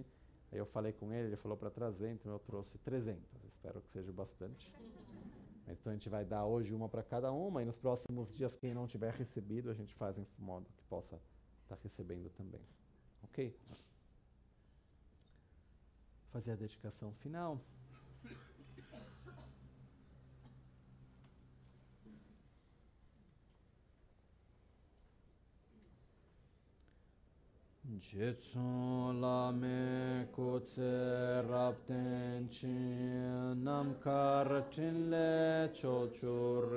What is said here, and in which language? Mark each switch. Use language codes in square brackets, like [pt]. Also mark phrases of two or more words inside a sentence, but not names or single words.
[pt] Aí eu falei com ele falou para trazer, então eu trouxe 300, espero que seja bastante. Mas então a gente vai dar hoje uma para cada uma, e nos próximos dias, quem não tiver recebido, a gente faz em modo que possa estar recebendo também. Ok? Fazer a dedicação final. [bo] རྗེ་བཙུན་ བླ་མའི་ སྐུ་ཚེ་ རབ་བརྟན་ ཅིང་ རྣམ་དཀར་ ཕྲིན་ལས་ ཕྱོགས་བཅུར